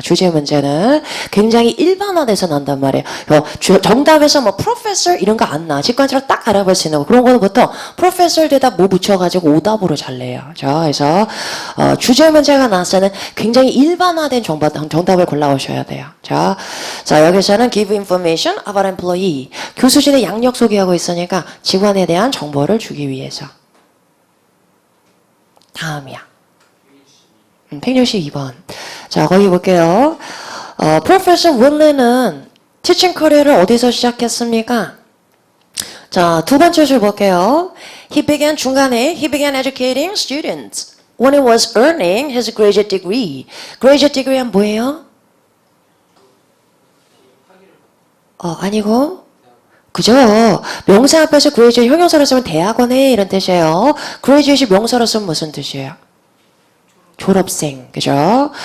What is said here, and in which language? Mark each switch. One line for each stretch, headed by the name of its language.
Korean: 주제 문제는 굉장히 일반화돼서 난단 말이에요. 정답에서 뭐 professor 이런 거 안 나. 직관적으로 딱 알아볼 수 있는 거. 그런 거는 보통 professor 대답 뭐 붙여가지고 오답으로 잘 내요. 그죠? 그래서 주제 문제가 나왔을 때는 굉장히 일반화된 정답을 골라오셔야 돼요. 자, 여기서는
English: give information about employee.
Korean: 교수진의 양력 소개하고 있으니까 직원에 대한 정보를 주기 위해서. 다음이야. 162번. 자, 거기 볼게요. Professor Winley는 teaching career를 어디서 시작했습니까? 자, 두 번째 줄 볼게요.
English: He began educating students when he was earning his graduate degree.
Korean: graduate degree는 뭐예요? 아니고 그죠? 명사 앞에서 graduate 형용사로 쓰면 대학원에 이런 뜻이에요. graduate이 명사로 쓰면 무슨 뜻이에요? 졸업생, 그죠?